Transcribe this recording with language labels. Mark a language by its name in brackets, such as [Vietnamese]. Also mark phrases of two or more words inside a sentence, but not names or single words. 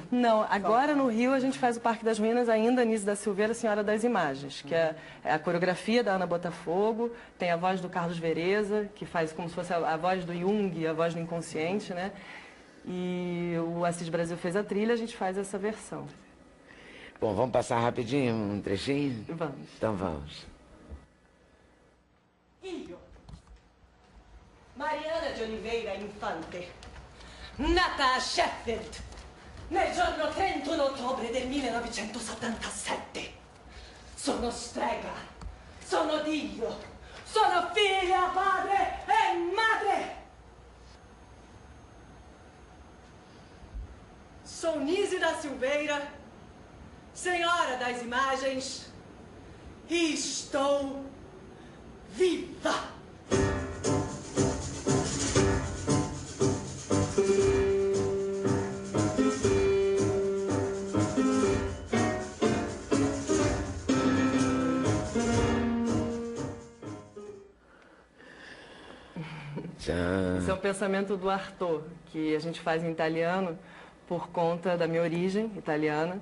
[Portuguese] Não, agora no Rio a gente faz o Parque das Ruínas ainda, Nise da Silveira, Senhora das Imagens, que é a coreografia da Ana Botafogo, tem a voz do Carlos Vereza, que faz como se fosse a voz do Jung, a voz do inconsciente, né? E o Assis Brasil fez a trilha, a gente faz essa versão. Bom, vamos passar rapidinho um trechinho? Vamos. Então vamos. [Italian] Io, Mariana de Oliveira Infante, nata a Sheffield nel giorno 31 ottobre del 1977. Sono strega, sono Dio, sono figlia, padre e madre. [Portuguese] Sou Nise da Silveira, Senhora das Imagens, e estou viva! Esse é um pensamento do Artaud, que a gente faz em italiano por conta da minha origem italiana.